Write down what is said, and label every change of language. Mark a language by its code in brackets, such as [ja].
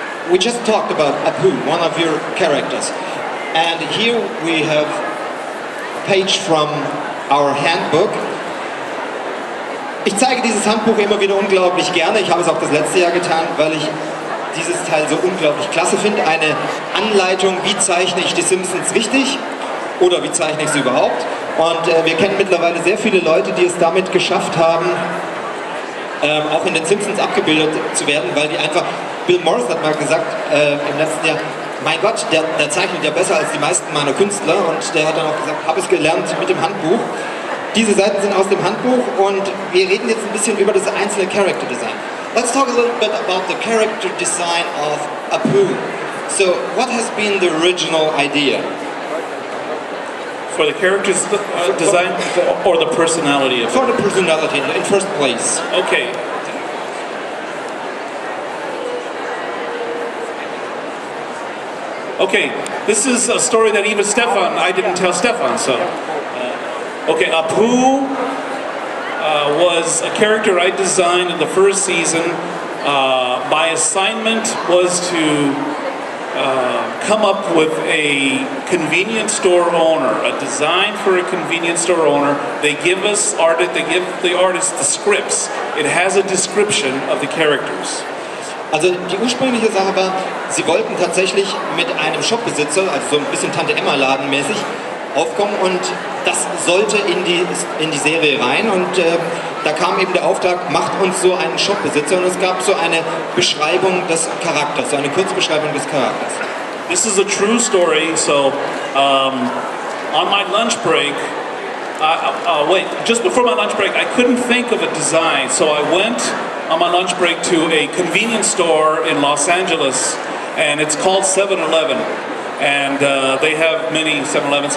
[en] We just talked about Apu, one of your characters. And here we have a page from our handbook. [de] Ich zeige dieses Handbuch immer wieder unglaublich gerne. Ich habe es auch das letzte Jahr getan, weil ich dieses Teil so unglaublich klasse finde. Eine Anleitung, wie zeichne ich die Simpsons richtig oder wie zeichne ich sie überhaupt. Und wir kennen mittlerweile sehr viele Leute, die es damit geschafft haben, auch in den Simpsons abgebildet zu werden, weil die einfach, Bill Morris hat mal gesagt im letzten Jahr, mein Gott, der zeichnet ja besser als die meisten meiner Künstler, und der hat dann auch gesagt, habe es gelernt mit dem Handbuch. Diese Seiten sind aus dem Handbuch und wir reden jetzt ein bisschen über das einzelne Character Design. [en] Let's talk a little bit about the character design of Apu. So, what has been the original idea? For the character's design or the personality of it? For the personality in first place. Okay. Okay, this is a story that even Stefan, I didn't tell Stefan, so. Okay, Apu was a character I designed in the first season. My assignment was to come up with a convenience store owner, a design for a convenience store owner. They give the artist the scripts. It has a description of the characters. [de] Also die ursprüngliche Sache war, sie wollten tatsächlich mit einem Shopbesitzer, also so ein bisschen Tante-Emma-Laden mäßig, aufkommen, und das sollte in die Serie rein, und da kam eben der Auftrag, macht uns so einen Shopbesitzer, und es gab so eine Beschreibung des Charakters, so eine Kurzbeschreibung des Charakters. [en] This is a true story, so on my lunch break, just before my lunch break, I couldn't think of a design, so I went on my lunch break to a convenience store in Los Angeles, and it's called 7-Eleven, and they have many 7-Elevens.